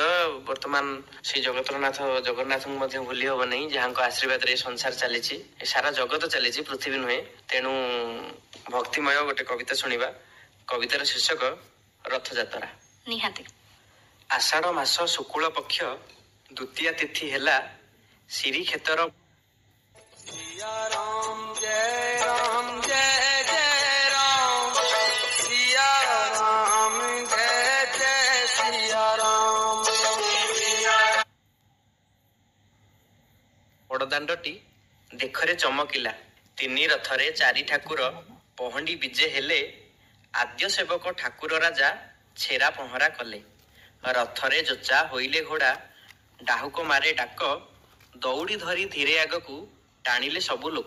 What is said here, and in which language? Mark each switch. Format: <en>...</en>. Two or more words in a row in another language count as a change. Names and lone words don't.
<or>ବର୍ତ୍ତମାନ ଶ୍ରୀ ଜଗନ୍ନାଥଙ୍କୁ ମଧ୍ୟ ଭୁଲି ହବ ନାହିଁ, ଯାହାଙ୍କ ଆଶୀର୍ବାଦରେ ଏ ସଂସାର ଚାଲିଛି, ଏ ସାରା ଜଗତ ଚାଲିଛି, ପୃଥିବୀ ନୁହେଁ। ତେଣୁ ଭକ୍ତିମୟ ଗୋଟେ କବିତା ଶୁଣିବା। କବିତାର ଶୀର୍ଷକ ରଥଯାତ୍ରା। ନିହାତି। ଆଷାଢ ମାସ ଶୁକ୍ଳ ପକ୍ଷ ଦ୍ୱିତୀୟା ତିଥି ହେଲା ଶ୍ରୀକ୍ଷେତ୍ର।</or> <hi>सिया राम जय जय राम, सिया राम जय सिया राम।</hi> <or>ବଡ଼ଦାଣ୍ଡଟି ଦେଖରେ ଚମକିଲା, 3 ରଥରେ 4 ଠାକୁର ପହଣ୍ଡି ବିଜେ ହେଲେ। ଆଦ୍ୟ ସେବକ ଠାକୁର ରାଜା ଛେରା ପହଁରା କଲେ। ରଥରେ ଯୋଚା ହୋଇଲେ ଘୋଡ଼ା, ଡାହୁକ ମାରେ ଡାକ, ଦଉଡ଼ି ଧରି ଧୀରେ ଆଗକୁ ଟାଣିଲେ ସବୁ ଲୋକ।</or>